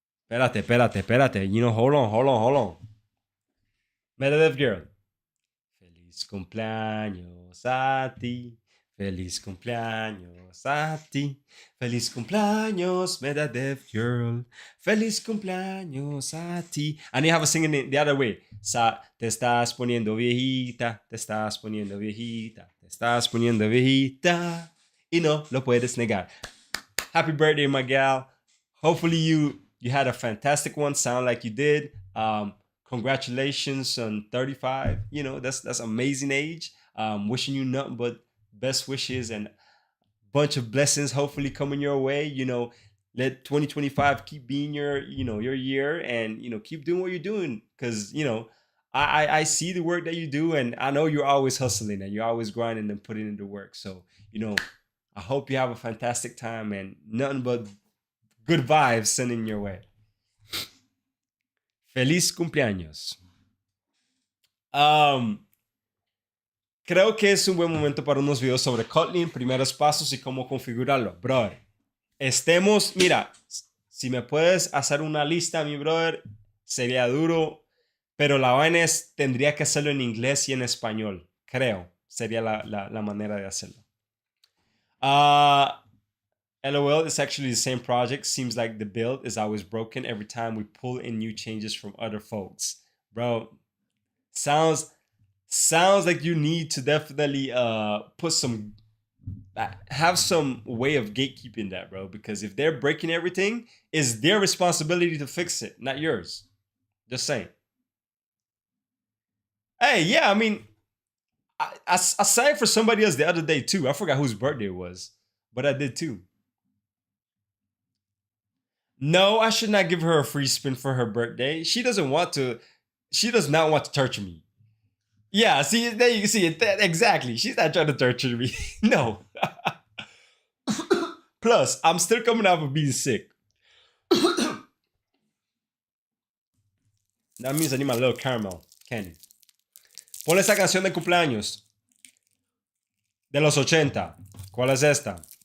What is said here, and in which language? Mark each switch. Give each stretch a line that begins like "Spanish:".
Spanish: Espérate.
English: You know, hold on. MetaDev Girl.
Spanish: Feliz cumpleaños a ti. Feliz cumpleaños a ti. Feliz cumpleaños, MetaDev Girl. Feliz cumpleaños a ti.
English: I need to have a singing it the other way.
Spanish: Te estás poniendo viejita. Te estás poniendo viejita. Te estás poniendo viejita. Y no lo puedes negar.
English: Happy birthday, my gal. Hopefully you had a fantastic one. Sound like you did. Congratulations on 35. You know, that's amazing age. Wishing you nothing but best wishes and a bunch of blessings hopefully coming your way. You know, let 2025 keep being your year, and keep doing what you're doing, because I see the work that you do, and I know you're always hustling and you're always grinding and putting into work. So I hope you have a fantastic time and nothing but good vibes sending your way.
Spanish: Feliz cumpleaños. Creo que es un buen momento para unos videos sobre Kotlin, primeros pasos y cómo configurarlo. Brother, mira, si me puedes hacer una lista, mi brother, sería duro, pero la vaina es, tendría que hacerlo en inglés y en español. Creo, sería la manera de hacerlo.
English: LOL, it's actually the same project. Seems like the build is always broken every time we pull in new changes from other folks. Bro, sounds like you need to definitely put some have some way of gatekeeping that, bro, because if they're breaking everything, it's their responsibility to fix it, not yours. Just saying. Hey, yeah, I mean, I sang for somebody else the other day too. I forgot whose birthday it was, but I did too. No, I should not give her a free spin for her birthday. She does not want to torture me. Yeah, see, there you can see it. Exactly. She's not trying to torture me. No. Plus, I'm still coming out of being sick. That means I need my little caramel candy.
Spanish: Ponle esa canción de cumpleaños de los 80. ¿Cuál es esta?